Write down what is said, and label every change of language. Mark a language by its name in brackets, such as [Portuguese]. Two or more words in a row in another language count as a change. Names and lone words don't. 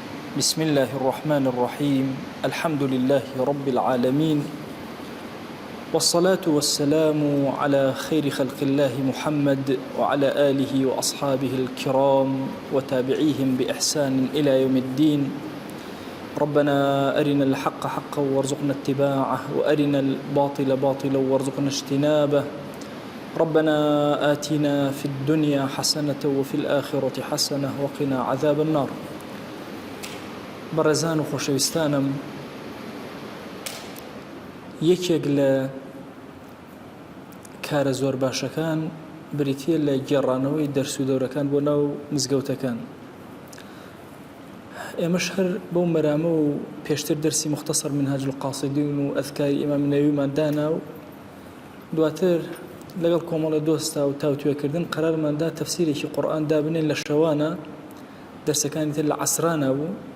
[Arabic] بسم الله الرحمن الرحيم الحمد لله رب العالمين والصلاة والسلام على خير خلق الله محمد وعلى آله وأصحابه الكرام وتابعيهم بإحسان إلى يوم الدين. ربنا أرنا الحق حقا وارزقنا اتباعه وأرنا الباطل باطلا وارزقنا اجتنابه. ربنا آتنا في الدنيا حسنة وفي الآخرة حسنة وقنا عذاب النار. [Central Kurdish] بەڕێزان و خۆشەویستانم، یەکێک لە کارە زۆر باشەکان بریتیە لە گێڕانەوەی دەرس و دەورەکان بۆ ناو مزگەوتەکان. ئێمەش هەر بەو مەرامە و پێشتر دەرسی مختصر منهاج القاصدین و ئەذکاری ئیمام نەوویمان دانا و دواتر لەگەڵ کۆمەڵە دۆستا و تاوتوێکردن قەرارماندا تەفسیرێکی قورئان دابنێن لە شەوانە دەرسەکانی تر لە عەسرانە بوو.